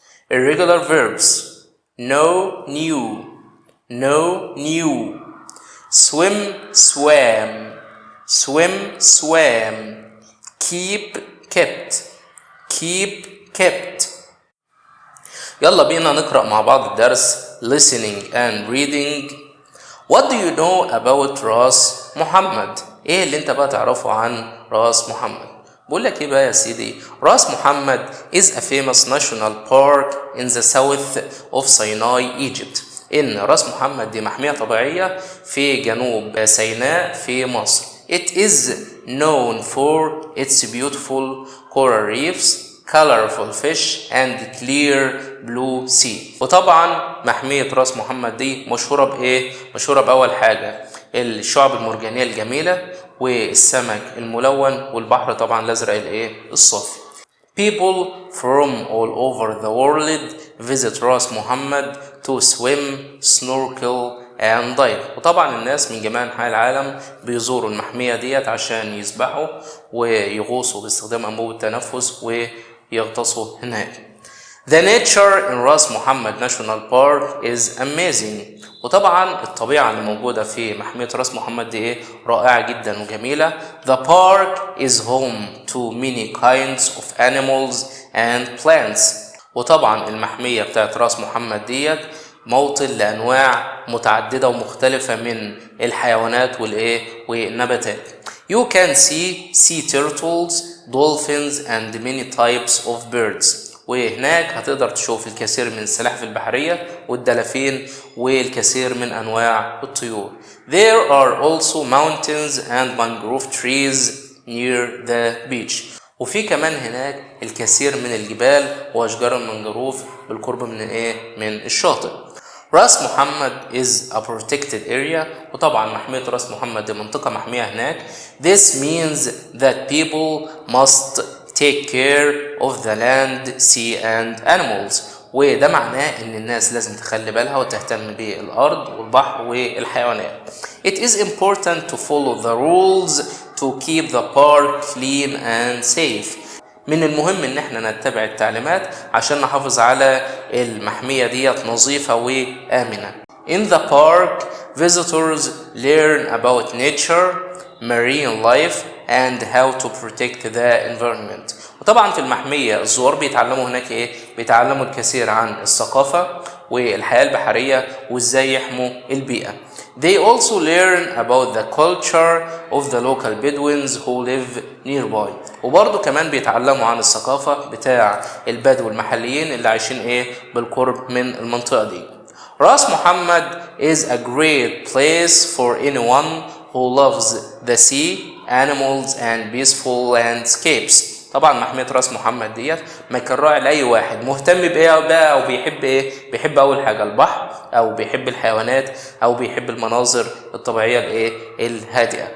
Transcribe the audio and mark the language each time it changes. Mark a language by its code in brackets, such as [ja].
[en] irregular verbs, know, knew, know, knew, swim, swam, swim, swam, keep, kept, keep, kept. [ar] يلا بينا نقرأ مع بعض الدرس [en] listening and reading. What do you know about Ras Mohammed? [ar] ايه اللي انت بقى تعرفه عن راس محمد؟ بقول لك ايه بقى يا سيدي؟ [en] Ras Mohammed is a famous national park in the south of Sinai, Egypt. [ar] ان راس محمد دي محمية طبيعية في جنوب سيناء في مصر. [en] It is known for its beautiful coral reefs, colorful fish and clear blue sea. [ar] وطبعا محمية راس محمد دي مشهورة بايه؟ مشهورة بأول حاجة الشعب المرجانية الجميلة والسمك الملون والبحر طبعا الازرق الايه الصافي. [en] People from all over the world visit Ras Mohammed to swim, snorkel and dive. [ar] وطبعا الناس من جميع انحاء العالم بيزوروا المحمية ديت عشان يسبحوا ويغوصوا باستخدام انبوب التنفس ويغطسوا هناك. [en] The nature in Ras Mohammed National Park is amazing. [ar] وطبعا الطبيعة اللي موجودة في محمية راس محمد دي ايه؟ رائعة جدا وجميلة. [en] The park is home to many kinds of animals and plants. [ar] وطبعا المحمية بتاعت راس محمد ديت موطن لأنواع متعددة ومختلفة من الحيوانات والايه والنباتات. [en] You can see sea turtles, dolphins and many types of birds. [ar] وهناك هتقدر تشوف الكثير من السلاحف البحرية والدلافين والكثير من أنواع الطيور. [en] There are also mountains and mangrove trees near the beach. [ar] وفي كمان هناك الكثير من الجبال وأشجار المنجروف بالقرب من من الشاطئ. [en] Ras Mohammed is a protected area. [ar] وطبعا محمية راس محمد دي منطقة محمية هناك. [en] This means that people must take care of the land, sea and animals. [ar] وده معناه ان الناس لازم تخلي بالها وتهتم بالارض والبحر والحيوانات. [en] It is important to follow the rules to keep the park clean and safe. [ar] من المهم ان احنا نتبع التعليمات عشان نحافظ على المحمية ديت نظيفة وآمنة. [en] In the park, visitors learn about nature, marine life and how to protect the environment. [ar] وطبعا في المحمية الزوار بيتعلموا هناك ايه؟ بيتعلموا الكثير عن الثقافة والحياة البحرية وازاي يحموا البيئة. [en] They also learn about the culture of the local Bedouins who live nearby. [ar] وبرضه كمان بيتعلموا عن الثقافة بتاع البدو المحليين اللي عايشين بالقرب من المنطقة دي. [en] Ras Muhammad is a great place for anyone who loves the sea, animals and peaceful landscapes. [ar] طبعا محمية راس محمد ديت مكان رائع لأي واحد مهتم بإيه بقى أو بيحب إيه؟ بيحب أول حاجة البحر أو بيحب الحيوانات أو بيحب المناظر الطبيعية الإيه؟ الهادئة.